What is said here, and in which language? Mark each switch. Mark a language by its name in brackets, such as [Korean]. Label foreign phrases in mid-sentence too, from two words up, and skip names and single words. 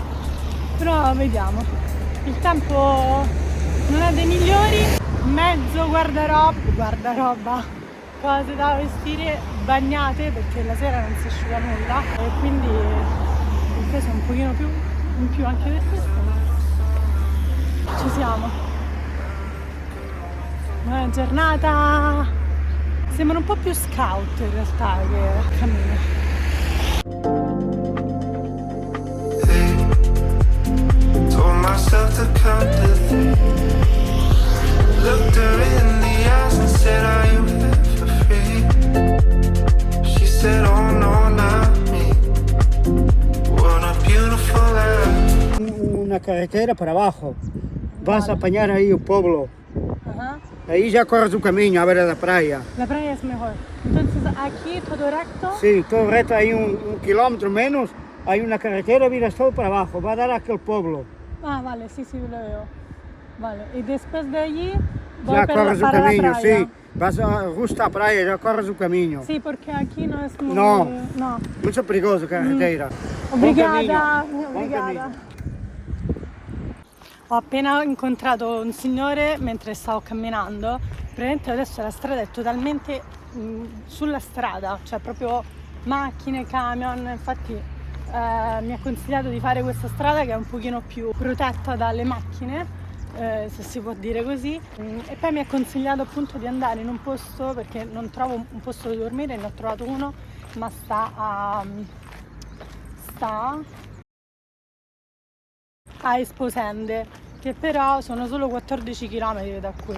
[Italian] Però vediamo, il tempo non è dei migliori, mezzo guardaroba, cose da vestire bagnate perché la sera non si asciuga nulla e quindi il peso è un pochino più in più anche per questo, ma ci siamo. Buona giornata, sembra un po' più scout in realtà che cammino. [English] Myself to count to three. Looked her in the eyes and said, "Are you here for free?" She said, "Oh no, not me. What a beautiful life." [Spanish] Una carretera para abajo. Vas a apañar ahí un pueblo. Ahí ya corres un camino a ver la playa. La playa es mejor. Entonces aquí todo recto. Sí, todo recto, hay un kilómetro menos. Hay una carretera, miras todo para abajo. Va a dar a aquel pueblo. Ah, vale, sí, lo veo. Vale, y después de allí voy ya para corres un la camino, playa. sí. Vas a justo a la playa, ya corres un camino. Sí, porque aquí no es muy... No. Mucho perigoso carretera. [Portuguese] Obrigada, [Italian] Buon [Portuguese] obrigada. [Italian] cammino. Ho appena incontrato un signore mentre stavo camminando. Praticamente adesso la strada è totalmente sulla strada, cioè proprio macchine, camion, infatti mi ha consigliato di fare questa strada che è un pochino più protetta dalle macchine, se si può dire così, e poi mi ha consigliato appunto di andare in un posto perché non trovo un posto dove dormire, ne ho trovato uno, ma sta a Esposende, che però sono solo 14 km da qui.